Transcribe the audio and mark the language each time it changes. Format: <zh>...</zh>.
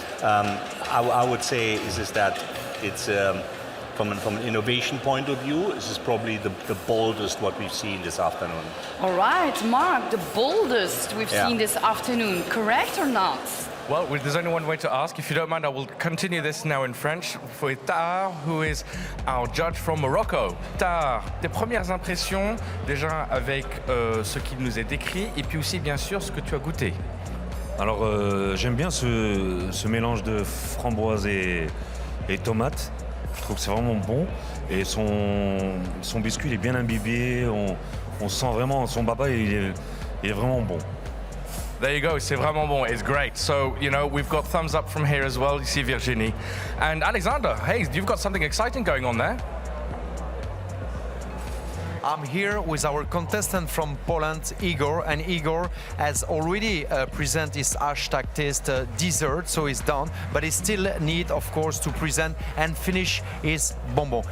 <en>I would say is that it's from an innovation point of view, this is probably the boldest what we've seen this afternoon. All right, Mark, the boldest we've seen this afternoon, correct or not? Well, there's only one way to ask. If you don't mind, I will continue this now in French for Tahar, who is our judge from Morocco.</en> <fr>Tahar, tes premières impressions déjà avec ce qu'il nous est décrit et puis aussi bien sûr ce que tu as goûté. Alors j'aime bien ce mélange de framboise et tomate. Je trouve que c'est vraiment bon et son biscuit il est bien imbibé. On sent vraiment son baba il est vraiment bon.</fr> <en>There you go,</en> <fr>c'est vraiment bon,</fr> <en>it's great. So, you know, we've got thumbs up from here as well, you see Virginie. And Alexander, hey, you've got something exciting going on there. I'm here with our contestant from Poland, Igor, and Igor has already presented his hashtag taste dessert, so it's done, but he still need, of course, to present and finish his bonbon.</en>